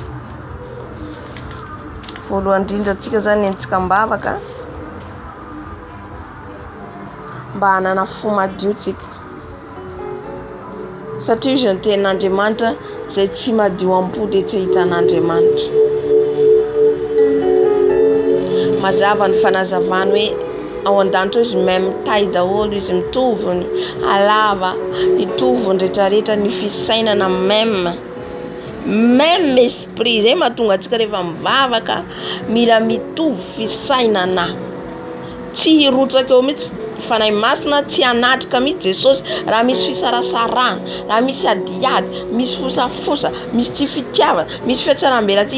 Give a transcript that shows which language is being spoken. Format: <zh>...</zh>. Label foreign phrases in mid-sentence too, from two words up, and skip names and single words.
<mg>Voalohany indrindra atsika zany entsika mbavaka mba hanana fo madio tsika. Satria izy ny tenin'Andriamanitra zay tsy madio am-po de tsy hitan'Andriamanitra. Mazava ny fanazavany hoe ao an-danitra izy</mg> <fr>même taille</fr> <mg>daholo izy mitovy alava, mitovy rehetrarehetra ny fisainana</mg> <fr>même esprit.</fr> <mg>Zay mahatonga antsika rehefa mivavaka mila mitovy fisainana. Tsy hirotsaka eo mihitsy fanahy masina, tsy hanatrika mihitsy Jesosy raha misy fisarasarana, raha misy adiady, misy fosafosa, misy tsy fitiavana, misy fiatsaram-belatsihy.</mg>